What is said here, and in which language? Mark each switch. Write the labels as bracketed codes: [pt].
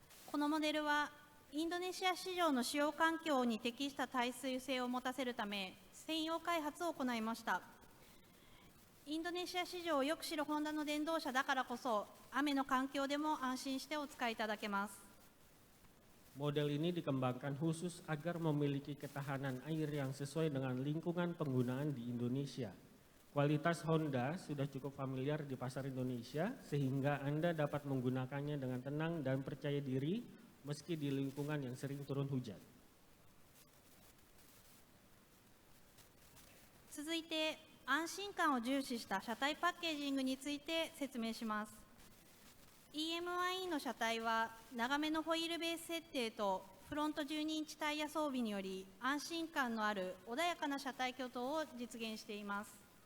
[ja] このモデルはインドネシア市場の使用環境に適した耐水性を持たせるため専用開発を行いました。インドネシア市場をよく知るホンダの電動車だからこそ、雨の環境でも安心してお使いいただけます。 [id] Model ini dikembangkan khusus agar memiliki ketahanan air yang sesuai dengan lingkungan penggunaan di Indonesia. Kualitas Honda sudah cukup familiar di pasar Indonesia sehingga Anda dapat menggunakannya dengan tenang dan percaya diri meski di lingkungan yang sering turun hujan. [ja] 続いて安心感を重視した車体パッケージングについて説明します。 EM1E の車体は長めのホイールベース設定とフロント12インチタイヤ装備により安心感のある穏やかな車体挙動を実現しています。